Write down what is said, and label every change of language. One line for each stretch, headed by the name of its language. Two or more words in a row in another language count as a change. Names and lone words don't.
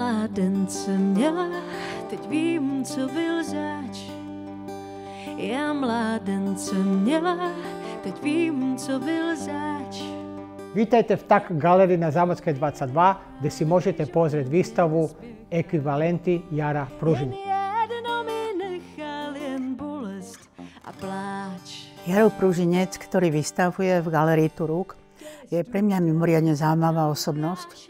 Czech: mládence měla, teď vím, co byl zač. Já mládence měla, teď vím, co byl zač.
Slovak: Vítajte v TAK galeriji na Zámodskej 22, kde si môžete pozrieť výstavu Ekvivalenty Jara Pružiny. Jaro Pružinec, ktorý vystavuje v galerii Turuk, je pre mňa mimoriadne zaujímavá osobnosť.